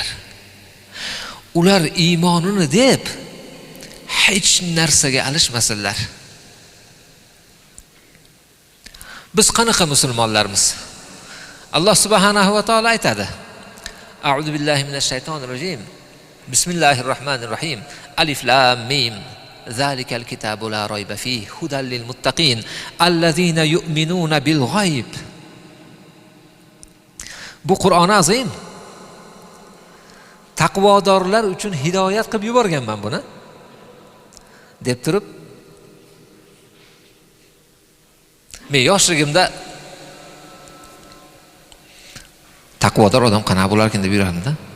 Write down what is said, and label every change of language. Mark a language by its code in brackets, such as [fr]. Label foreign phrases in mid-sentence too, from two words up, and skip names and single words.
[uz] Ular iymonini deb hech narsaga alishmasinlar. Biz qanaqa musulmonlarmiz? Alloh [ar] سبحانه وتعالى [uz] aytadi. [ar] أعوذ بالله من الشيطان الرجيم. بسم الله الرحمن الرحيم. الم. ذلك الكتاب لا ريب فيه هدى للمتقين الذين يؤمنون بالغيب. [uz] Bu Qur'on azim. Taqvodorlar uchun hidoyat qilib yuborganman buni. Deb turib, men yoshligimda taqvodor odam qanaqa bo'lar ekan deb yurardim-da.